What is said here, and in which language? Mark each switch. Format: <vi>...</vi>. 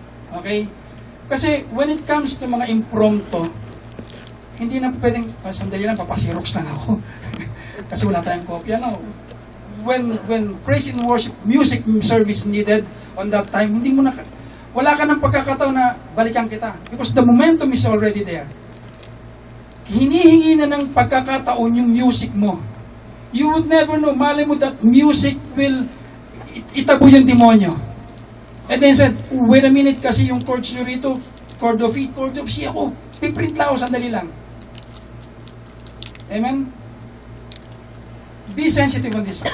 <tl>Okay? Kasi</tl> <en>when it comes to</en> <tl>mga impromptu, hindi na pwedeng, sandali lang, papasirox lang ako. Kasi wala tayong kopya, no?</tl> <en>When praise and worship music service needed on that time,</en> <tl>hindi mo na, wala ka ng pagkakataon na balikan kita.</tl> <en>Because the momentum is already there.</en> <tl>Hinihingi na ng pagkakataon yung music mo.</tl> <en>You would never know, mali mo that music will itabo yung demonyo. And then said, wait a minute, kasi yung chords nyo rito, chord of E, chord of C ako.</en> <tl>Piprint lang ako, sandali lang. Amen?</tl> <en>Be sensitive on this.</en>